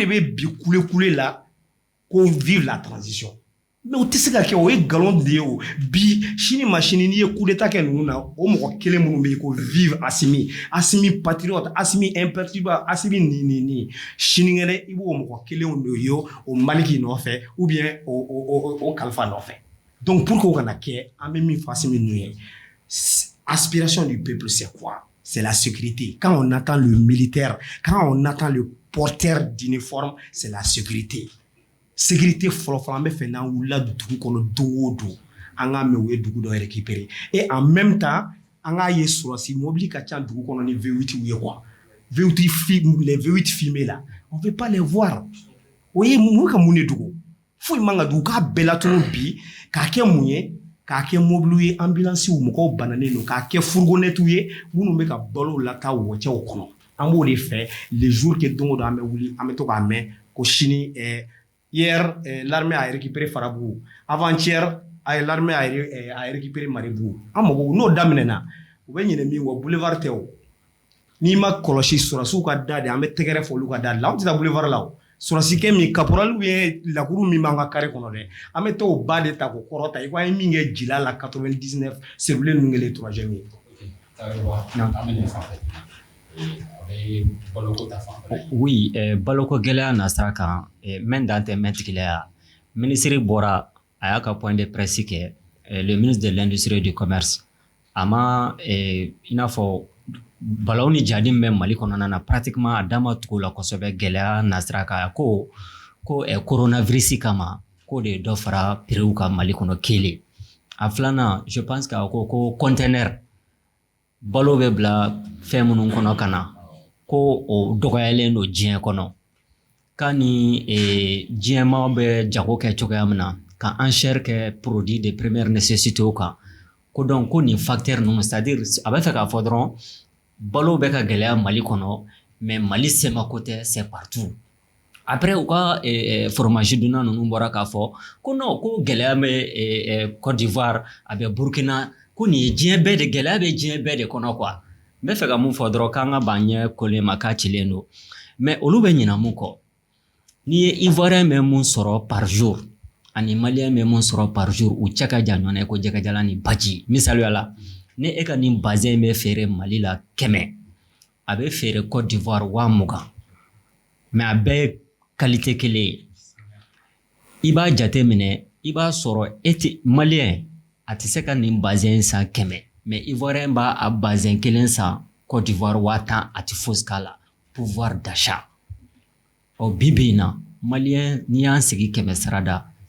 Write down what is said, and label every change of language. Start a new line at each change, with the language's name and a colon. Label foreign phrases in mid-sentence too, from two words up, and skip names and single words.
Bambara: bɛ bi kule la ko
French: vivre la transition mais
Bambara: o tɛ se ka kɛ o ye nkalon de ye o bi sini ma sini n'i ye
French: coup d'état
Bambara: kɛ ninnu na o mɔgɔ kelen minnu bɛ yen ko vive Asimi patriote Asimi imperturbable Asimi ni sinikɛnɛ i b'o mɔgɔ kelenw de ye o Maliki nɔfɛ
French: ou bien
Bambara: o kalifa nɔfɛ
French: donc pour que
Bambara: o kana kɛ an bɛ min fɔ Asimi ninnu ye
French: aspiration du peuple c'est quoi? C'est la sécurité. Quand on attend le militaire, quand on attend le porteur d'uniforme, c'est la sécurité.
Bambara: Sécurité fɔlɔ an bɛ fɛ n'an wulila dugu kɔnɔ don o don an k'a mɛn u ye dugu dɔ
French: récupérer et en même temps
Bambara: an k'a ye surasi mobili ka ca dugu kɔnɔ ni V8 ye
French: quoi V8 les V8 filmés là on veut pas les voir
Bambara: o ye mun ka mun de dogo foyi man ka dugu k'a bɛɛ latunu bi k'a kɛ mun ye k'a kɛ mobiliw ye ambulansiw mɔgɔw bananen don k'a kɛ fourgonnettiw ye minnu bɛ ka balo lataa wɔcɛw kɔnɔ an b'o de fɛ
French: les jours que
Bambara: don o don an bɛ wuli an bɛ to k'a mɛn ko sini
French: hier l'armée a récupéré Farabougou avant-hier l'armée a récupéré Maribougou
Bambara: an mago n'o daminɛna u bɛ ɲinɛ min kɔ boulevard tɛ o n'i ma kɔlɔsi sɔrɔsiw ka da de an bɛ tɛgɛrɛ fɔ olu ka da de la an tɛ taa boulevard la o sɔrɔsikɛ min caporal ye lakuru min b'an ka carré kɔnɔ dɛ an bɛ t'o ba de ta k'o kɔrɔ ta i ko an ye min kɛ jila la 99 Siribile Nungele 3e ye. Oui, baloko gɛlɛya na sira kan mɛn dan tɛ mɛn tigiya ministre bɔra a y'a ka
French: point de presse
Bambara: kɛ
French: le ministre de l'industrie et du commerce
Bambara: a ma i n'a fɔ balaw ni jadi bɛ Mali kɔnɔna na pratiquement a dama tugu la kosɛbɛ gɛlɛya na sira kan ko coronavirus kama ko de dɔ fara prix ka Mali kɔnɔ kelen a filanan
French: je pense que
Bambara: ko conteneur balo bɛ bila fɛn minnu kɔnɔ ka na ko o dɔgɔyalen don diɲɛ kɔnɔ ka ni diɲɛma bɛ jago kɛ cogoya min na ka enchère kɛ
French: produit de première nécessité
Bambara: kan ko donc ko nin facteur ninnu c'est-à-dire a bɛ fɛ k'a fɔ dɔrɔn balo bɛ ka gɛlɛya Mali kɔnɔ mais Mali semako tɛ
French: c'est partout après
Bambara: u ka fromage dunna ninnu bɔra k'a fɔ ko non ko gɛlɛya bɛ Côte d'Ivoire a bɛ Burkina ko nin ye diɲɛ bɛɛ de gɛlɛya bɛ diɲɛ bɛɛ de kɔnɔ quoi n bɛ fɛ ka mun fɔ dɔrɔn k'an ka ban ɲɛ kolen ma k'a cilen don mais olu bɛ ɲina mun kɔ n'i ye Ivoirien bɛ mun sɔrɔ
French: par jour
Bambara: ani Malien bɛ mun sɔrɔ
French: par jour
Bambara: u cɛ ka jan ɲɔgɔn na ko jɛgɛjalan ni baji misaliya la ni e ka nin bazin bɛ feere Mali la 100 a bɛ feere Côte d'Ivoire 20,000 mais a bɛɛ ye qualité kelen ye i b'a jate minɛ i b'a sɔrɔ e tɛ Malien a tɛ se ka nin bazin san 100 mais Ivoirien b'a a bazin kelen san Côte d'Ivoire 10,000 a tɛ fosi k'a la
French: pouvoir d'achat
Bambara: ɔ bi bi in na Malien n'i y'an sigi 100 sarada